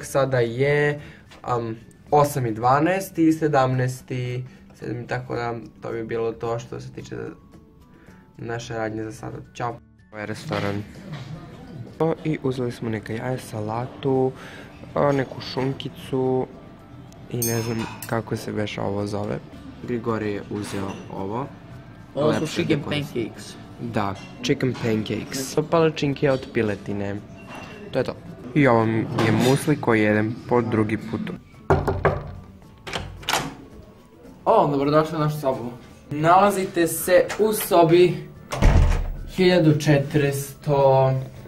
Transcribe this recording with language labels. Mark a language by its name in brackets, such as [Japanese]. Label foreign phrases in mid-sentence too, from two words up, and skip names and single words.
[Serbian] Sada je 8:12 i 17:07, tako da to bi bilo to što se tiče naše radnje za sada. Ćao. Ovo je restoran. I uzeli smo neka jaja, salatu, neku šunkicu i ne znam kako se već ovo zove. Grigorije je uzeo ovo. Ovo su [English] chicken pancakes. [Serbian] Da, [English] chicken pancakes. [Serbian] Palačinke od piletine. To je to. I ovo je musli koji jedem po drugi put. Dobrodošli u našu sobu. Nalazite se u sobi 1426.